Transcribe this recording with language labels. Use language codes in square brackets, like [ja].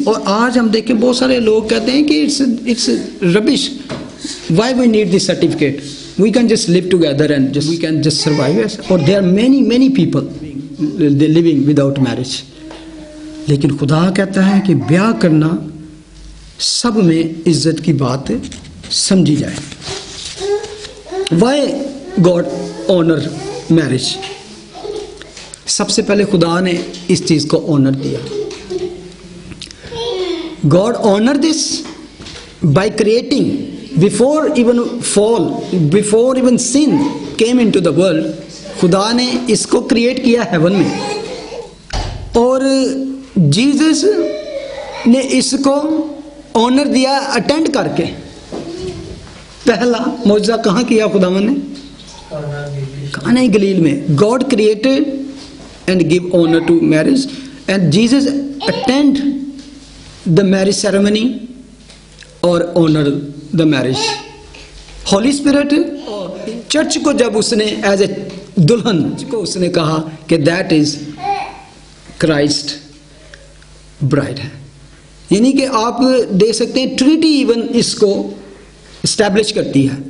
[ur] اور آج ہم دیکھیں بہت سارے لوگ کہتے ہیں کہ [en] It's rubbish, why we need this certificate, we can just live together and we can just survive. Or there are many people living without marriage. [ur] لیکن خدا کہتا ہے کہ بیاہ کرنا سب میں عزت کی بات سمجھی جائے. [en] Why God honor marriage? [ur] سب سے پہلے خدا نے اس چیز کو آنر دیا. [en] God honor this by creating. Before even fall, before even sin came into the world, [ur] خدا نے اس کو کریٹ کیا ہیون میں, اور جیزس نے اس کو آنر دیا اٹینڈ کر کے. پہلا معجزہ کہاں کیا خداوند نے؟ کانا گلیل میں. [en] God created and give honor to marriage and Jesus attend the marriage ceremony or honor the marriage. [ur] Holi spirit church کو جب اس نے ایز اے دلہن کو اس نے کہا کہ [en] that is Christ bride [ur] ہے. یعنی کہ آپ دیکھ سکتے ہیں ٹرینٹی ایون اس کو اسٹیبلش کرتی ہے.